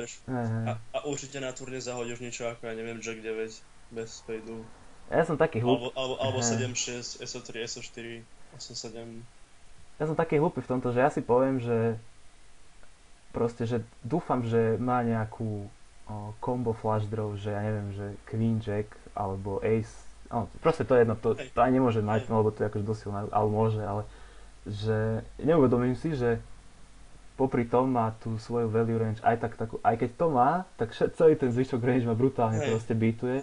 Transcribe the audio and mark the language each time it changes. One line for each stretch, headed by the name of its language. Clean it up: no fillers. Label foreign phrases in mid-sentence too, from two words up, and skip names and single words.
Slovak: A určite na turne zahodíš niečo ako, ja neviem, Jack 9 bez spadu. Ja som taký hlúpy. Alebo 7-6, SO3, SO4, SO7. Ja som taký hlúpy v tomto, že ja si poviem, že proste, že dúfam, že má nejakú
English: combo flash draw,
Slovak: že ja neviem, že Queen Jack alebo Ace, proste to je jedno, to aj nemôže mať, lebo to je akože dosilné, ale môže, ale že neuvedomím si, že popri tom má tú svoju
English: value range
Slovak: aj keď to má, tak celý ten zvyšok range ma brutálne proste beatuje.